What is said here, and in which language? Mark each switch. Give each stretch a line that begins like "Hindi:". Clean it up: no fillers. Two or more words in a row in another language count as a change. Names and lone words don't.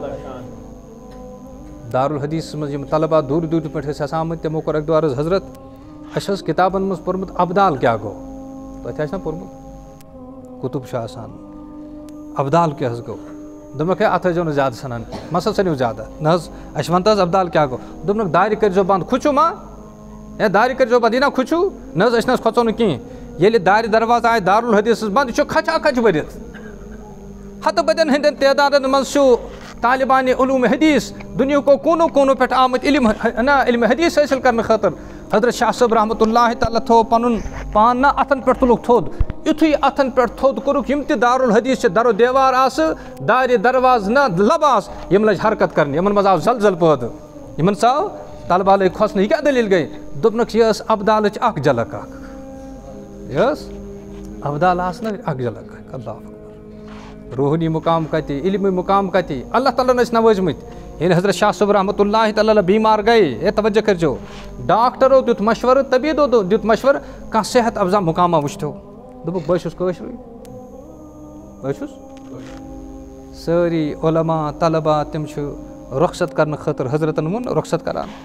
Kashmiri: دارالحدیٖثس منٛز یِم طلبا دوٗرِ دوٗرِ پٲٹھۍ ٲسۍ آسان آمٕتۍ تِمو کوٚر اکہِ دۄہ عرض حضرت اَسہِ ٲس کِتابن منٛز پوٚرمُت ابدال کیٛاہ گوٚو تۄہہِ آسہِ نا پوٚرمُت کُتُب چھُ آسان ابدال کیٛاہ حظ گوٚو دوٚپنکھ ہے اتھ ٲسۍزیو نہٕ زیادٕ ژھٕنان مَسا ژھٕنِو زیادٕ نہ حظ اَسہِ وَن تہٕ حظ ابدال کیٛاہ گوٚو دوٚپنکھ دارِ کٔرۍزیو بنٛد کھُچِو ما ہے دارِ کٔرۍزیو بنٛد یہِ نا کھُچِو نہ حظ أسۍ نہ حظ کھۄژو نہٕ کِہیٖنۍ ییٚلہِ دارِ درواز آیہِ دارالحدیٖثس بنٛد یہِ چھُ کھچا کھچ بٔرِتھ ہتھ بدین ہندین تعدادن مز طالبان علوم حدیث دنیا کو کونو کونو پہ آمت علم حدیث حاصل کرنے خاطر حضرت شاہ صاحب
Arabic: رحمۃ اللہ تعالیٰ
Kashmiri: تھو پن پان نا اتن پہ تلک تھود یتھے اتن پہ تھود کورک یم تہ دارالحدیث در و دیوار آس دار درواز نا لب آس یم لج حرکت کرنے یمن مز آو زلزل پٲدٕ یمن ژاو طلبہ لٔگۍ کھوسنہٕ یہِ کیٛاہ دٔلیٖل گٔے دوٚپنکھ یہِ ٲس ابدالٕچ اکھ جھلک اکھ یہِ ٲس ابدال آس نا اکھ جھلک اکھ
Arabic: اللہ اکبر
Kashmiri: روحانی مقام کتہِ علمی مقام کتہِ اللہ تعالیٰ ٲسۍ نوٲزمٕتۍ ییٚلہِ حضرت شاہ صاحب
Arabic: رحمۃ اللہ تعالیٰ
Kashmiri: بیمار گٔے ہے توجہ کٔرۍزیو ڈاکٹرو دیُت مشورٕ طبیٖبو دیُت مشورٕ کانٛہہ صحت افزا مقامہ وٕچھتو دوٚپُکھ بہٕ چھُس کٲشرُے بہٕ چھُس سٲری علما طلبا تِم چھِ رخصت کرنہٕ خٲطرٕ حضرتن ووٚن رخصت کران